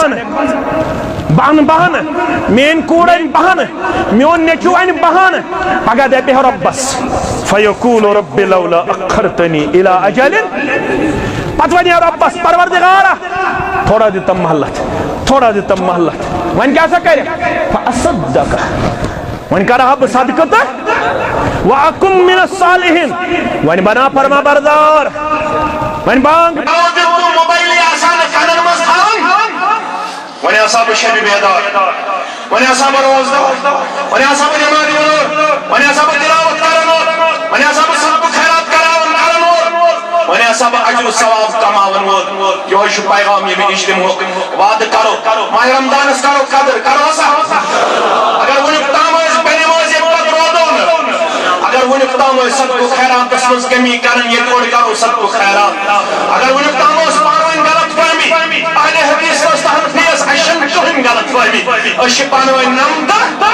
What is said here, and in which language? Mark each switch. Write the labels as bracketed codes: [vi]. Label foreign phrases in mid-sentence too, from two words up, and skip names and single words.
[ks] بہانہٕ بہانہٕ میٲنۍ کوٗر انہِ بہانہٕ میون نیٚچوٗ انہِ بہانہٕ پگاہ دپہِ رۄبس [ar] فیقوٗل رب لولا اخرتنی الى اجل [ks] پتہٕ ونہِ رۄبس پروردگارا تھوڑا دِتم مہلت وۄنۍ کیٛاہ سا کرِ فاصدق وۄنۍ کرہا بہٕ صدقہٕ تہٕ [ar] واکُن من الصالحین [ks] وۄنۍ بنا فرما بردار وۄنۍ بانگ ونی آسا بہ شب بیدار ونی آسا بہ روزدار ونی آسا بہ نماز پڑھن ونی آسا بہ تلاوت کرن ونی آسا بہ صدقہ خیرات کرن ونی آسا بہ اجر و ثواب کماون وول یہ چھُ پیغام ییٚمہِ اجتماعُک وعدٕ کرو ماہ رمضانس کرو قدر کرو ہسا اگر ونیُک تام ٲسۍ بے نمازی پتہٕ روزو نہٕ اگر ونیُک تام ٲسۍ صدقہ خیراتس منٛز کمی کرن ییٚتہِ اورٕ کرو صدقہ خیرات اگر ونیُک تام ٲس پانہٕ ؤنۍ غلط فہمی اہلِ حدیث ٲس تحت اشن کٕہٕنۍ غلط فہمی أسۍ چھِ پانہٕ ؤنۍ نمتہٕ